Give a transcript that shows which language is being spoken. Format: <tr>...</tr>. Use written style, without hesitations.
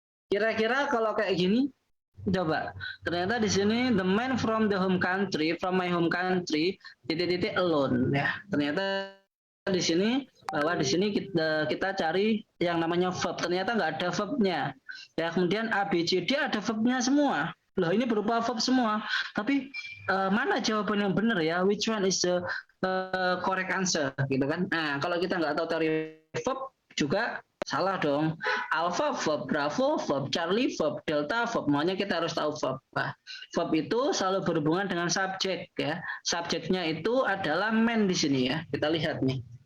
<id>Kira-kira kalau kayak gini, coba. Ternyata di sini</id> <en>the man from the home country,</en> <id>from my home country, titik-titik alone ya. Ternyata di sini bahwa di sini kita cari yang namanya verb. Ternyata nggak ada verbnya. Ya, kemudian A, B, C, D ada verbnya semua. Loh, ini berupa verb semua. Tapi mana jawaban yang benar ya?</id> <en>Which one is the correct answer?</en> <id>Gitu kan? Nah, kalau kita nggak tahu teori verb juga salah dong. Alpha verb, Bravo verb, Charlie verb, Delta verb. Makanya kita harus tahu verb. Nah, verb itu selalu berhubungan dengan subjek ya. Subjeknya itu adalah man di sini ya. Kita lihat nih.</id>